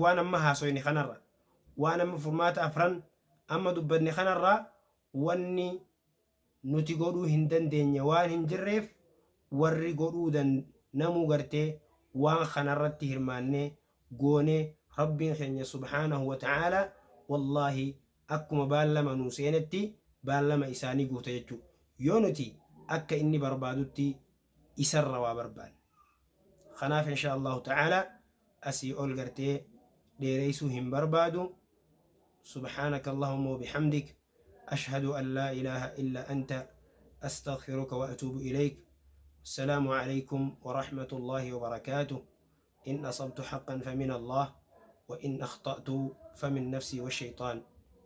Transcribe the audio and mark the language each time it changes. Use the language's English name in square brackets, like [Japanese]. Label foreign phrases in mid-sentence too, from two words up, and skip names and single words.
[Oromo] Waan amma haasoyne kanarra, waan amma furmaata afran amma dubbanne kanarraa wanni nuti godhuu hin dandeenye waan hin jirreef warri godhuu namuu gartee waan kanarratti hirmaannee goonee rabbiin keenya [Arabic] سبحانه وتعالى [Oromo] wallaahi akkuma baallama nuu seenetti baallama isaanii guuta jechuudha. Yoo nuti akka inni barbaadutti isarra waa barbaanne. Kanaaf [Arabic] إن شاء الله تعالى [Oromo] asii ol gartee dheereysuu hin barbaadu. [Arabic] سبحانك اللهم وبحمدك أشهد أن لا إله إلا أنت أستغفرك وأتوب إليك. السلام عليكم ورحمة الله وبركاته. إن أصبت حقا فمن الله وإن أخطأت فمن نفسي والشيطان.